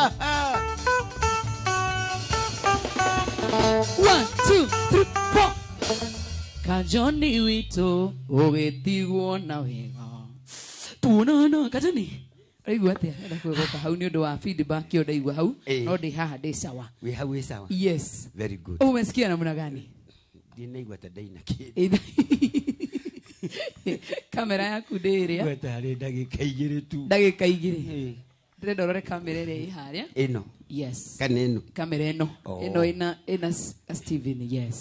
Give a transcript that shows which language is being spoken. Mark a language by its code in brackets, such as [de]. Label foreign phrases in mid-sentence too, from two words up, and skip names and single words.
[ki] 1, 2, 3, 4. Kajoni wito ugetigwo na wega. Tunana Kajoni. Aigua atia enda kwĩgũka hau nĩ ũndũ wa feedback yo ndaigua hau no ndĩ haha ndĩ sawa. [en] We have we sawa. Yes. Very good. [sw] Umesikia namna gani? [ki] Ndinaigua ta ndaina kĩndũ. Kamera yaku ndĩrĩa. Gwetare ndagĩka igĩrĩ tu. Ndagĩka igĩrĩ. Ndĩrenda ũrore kamera ĩrĩa ĩ harĩa. Ĩno. [en] Yes. [ki] Kana ĩno. Kamera ĩno. Ĩno ĩna Steven, yes.